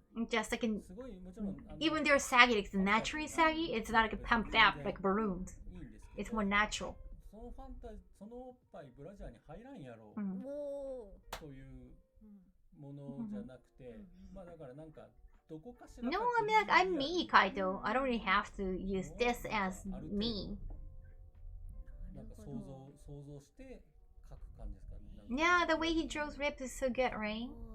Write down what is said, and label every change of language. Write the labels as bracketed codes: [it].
[en] Just like even they're saggy, like naturally saggy. It's not like pumped up like balloons. It's more natural. [ja] そのおっぱいブラジャーに入らんやろというものじゃなくて、まあだからなんかどこかしら [en] No, I mean like I'm me, Kaito. I don't really have to use this as me. [ja] なんか想像して書く感じですかね。 [en] Yeah, the way he draws lips is so good, right?